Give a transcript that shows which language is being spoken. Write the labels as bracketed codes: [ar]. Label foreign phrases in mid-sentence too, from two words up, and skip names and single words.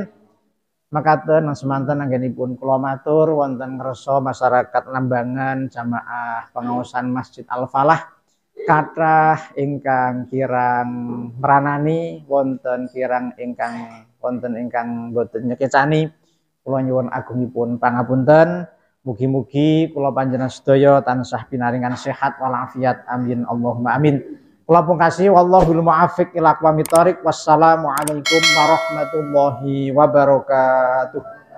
[jv] Makaten semanten anggenipun kula matur wonten ngresa masyarakat Lambangan jamaah pengaosan Masjid Al-Falah kathah ingkang kirang meranani wonten kirang ingkang boten nyekecani. Kula nyuwun agungipun pangapunten. Mugi-mugi kula panjenengan sedaya tansah pinaringan sehat walafiat. [ar] آمين اللهم آمين. [jv] Kula pungkasi [ar] والله الموفق إلى أقوم الطريق. والسلام عليكم ورحمة الله وبركاته.